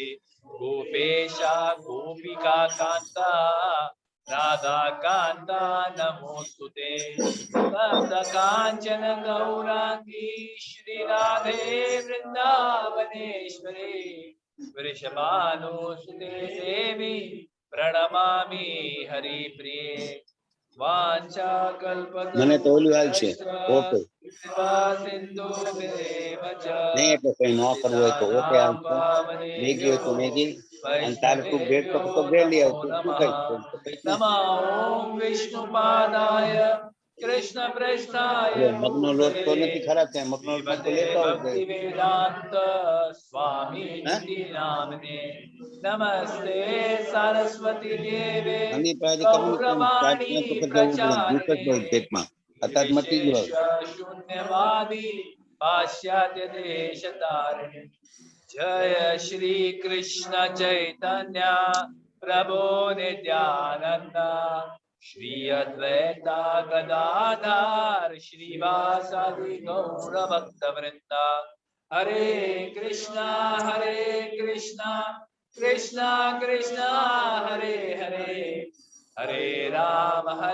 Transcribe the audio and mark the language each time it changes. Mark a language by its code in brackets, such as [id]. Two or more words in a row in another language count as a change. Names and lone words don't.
[sa] गोपेश गोपिका कान्त राधा कान्त नमोस्तुते तप्त काञ्चन गौराङ्गि श्री राधे वृन्दावनेश्वरि वृषभानुसुते देवि प्रणमामि हरि प्रिये वाञ्छा [gu] મને તો ઓલું હાલ છે ઓકે [sa] Sindhu [gu] નહીં એટલે કઈ ન કરવું હોય તો ઓકે હાલ છે મેગી હોય તો મેગી અને તારે તું બ્રેડ પકડ તો બ્રેડ લઈ આવ તું શું કઈ [sa] नमो ओम् विष्णुपादाय कृष्ण प्रेष्ठाय [gu] એટલે મગનો લોટ તો નથી ખરાબ થાય મગનો લોટ તો લેતો આવડે [sa] भक्तिवेदान्त स्वामी निति नामने नमस्ते सरस्वती देवे [gu] આની પાસે ખબર નથી ચાર [sa] Gauravani [gu] પાંચ વખત જવું પડે દૂધ જ બહુ [sa] Pracharine [gu] પેટમાં અત્યારે મટી ગયો [sa] शून्यवादि पाश्चात्य देशतारिणे जय श्री कृष्ण चैतन्य प्रभु नित्यानन्द श्री अद्वैत गदाधर श्री वासादि गौर भक्त वृन्द हरे कृष्ण कृष्ण कृष्ण हरे हरे हरे राम